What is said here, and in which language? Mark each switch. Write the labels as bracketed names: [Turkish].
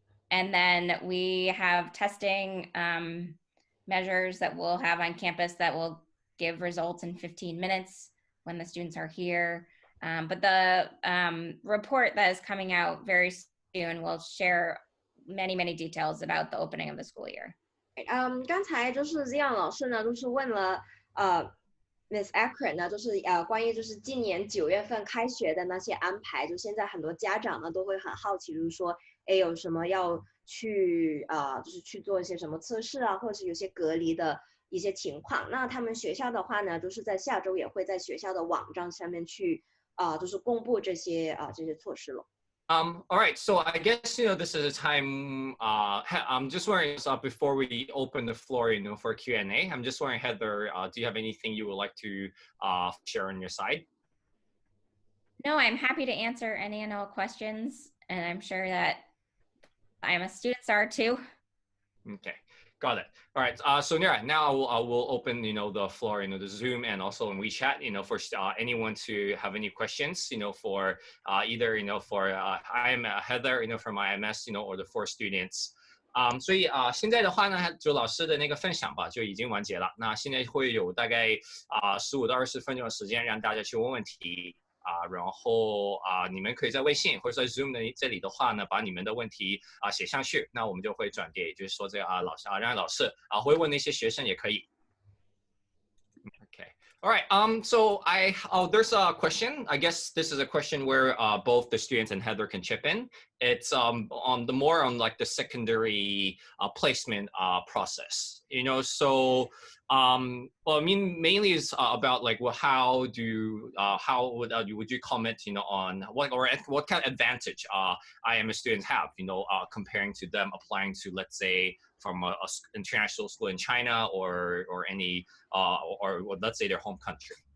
[English] And then we have testing measures that we'll have on campus that will give results in 15 minutes when the students are here. But the report that is coming out very soon will share many, many details about the opening of the school year. [Chinese] 刚才就是 Zion 老师呢，就是问了Miss Eckert 呢，就是关于就是今年9月份开学的那些安排，就现在很多家长呢都会很好奇，就是说，有什么要去就是去做一些什么测试啊，或者是有些隔离的一些情况。那他们学校的话呢，就是在下周也会在学校的网站上面去就是公布这些措施了。 [English] All right, so I guess, this is a time, I'm just wondering, before we open the floor, for Q&A, I'm just wondering, Heather, do you have anything you would like to share on your side? No, I'm happy to answer any and all questions, and I'm sure that IMS students are too. Okay, got it. All right, so now we'll open, the floor, the Zoom and also in WeChat, for anyone to have any questions, for either, for I'm Heather, from IMS, or the 4 students. [Chinese] 所以现在的话呢，就老师的那个分享吧，就已经完结了。那现在会有大概15到20分钟的时间让大家去问问题。然后你们可以在微信或者在 Zoom 的这里的话呢，把你们的问题写上去，那我们就会转给，也就是说这个老师让老师会问那些学生也可以。 [English] Okay. All right. So there's a question. I guess this is a question where both the students and Heather can chip in. it's on the more on like the secondary placement process, you know. So well, I mean, mainly is about like, well, how would you comment, you know, on what kind of advantage IMS students have, you know, comparing to them applying to, let's say, from a international school in China or any or let's say their home country.